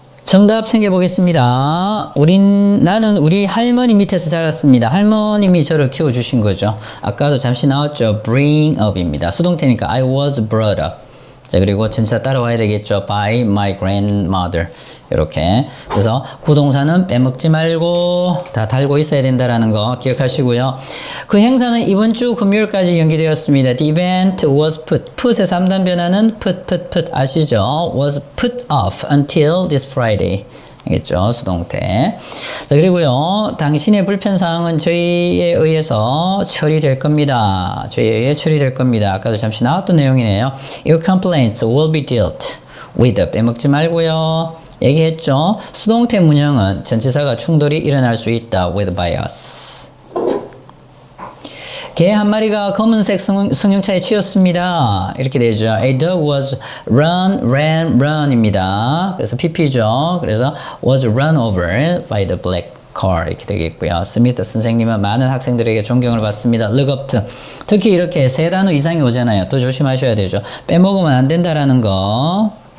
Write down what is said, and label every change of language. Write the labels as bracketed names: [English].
[Korean] 정답 챙겨보겠습니다. 나는 우리 할머니 밑에서 자랐습니다. 할머님이 저를 키워주신 거죠. 아까도 잠시 나왔죠. [English] bring up [Korean] 입니다. 수동태니까 [English] I was brought up. [Korean] 자, 그리고 전치사 따라와야 되겠죠. [English] by my grandmother. [Korean] 이렇게. 그래서 구동사는 빼먹지 말고 다 달고 있어야 된다라는 거 기억하시고요. 그 행사는 이번 주 금요일까지 연기되었습니다. [English] The event was put의 [Korean] 3단 변화는 [English] put [Korean] 아시죠? [English] was put off until this Friday. [Korean] 알겠죠? 수동태. 자, 그리고요. 당신의 불편사항은 저희에 의해서 처리될 겁니다. 저희에 의해 처리될 겁니다. 아까도 잠시 나왔던 내용이네요. [English] Your complaints will be dealt with. [Korean] 빼먹지 말고요. 얘기했죠? 수동태 문형은 전치사가 충돌이 일어날 수 있다. [English] with by us. [Korean] 개 한 마리가 검은색 승용차에 치였습니다. 이렇게 되죠. [English] A dog was ran [Korean] 입니다. 그래서 PP죠. 그래서 [English] was run over by the black car [Korean] 이렇게 되겠고요. 스미트 선생님은 많은 학생들에게 존경을 받습니다. [English] look up to. [Korean] 특히 이렇게 세 단어 이상이 오잖아요. 또 조심하셔야 되죠. 빼먹으면 안 된다라는 거.